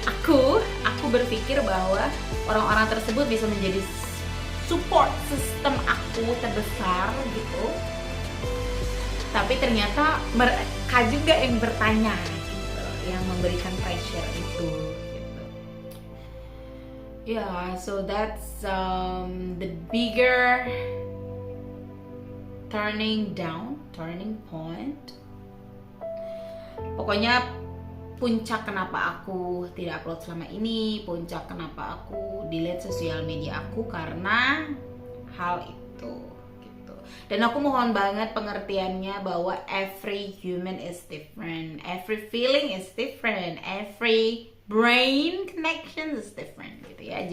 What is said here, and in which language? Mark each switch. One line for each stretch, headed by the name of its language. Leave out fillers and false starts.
Indonesian: Aku berpikir bahwa orang-orang tersebut bisa menjadi support system aku terbesar gitu. Tapi ternyata mereka juga yang bertanya gitu, yang memberikan pressure itu gitu.
English: Yeah, so that's the bigger turning point.
Indonesian: Pokoknya puncak kenapa aku tidak upload selama ini, puncak kenapa aku delete sosial media aku karena hal itu gitu. Dan aku mohon banget pengertiannya bahwa
English: every human is different, every feeling is different, every brain connection is different gitu ya.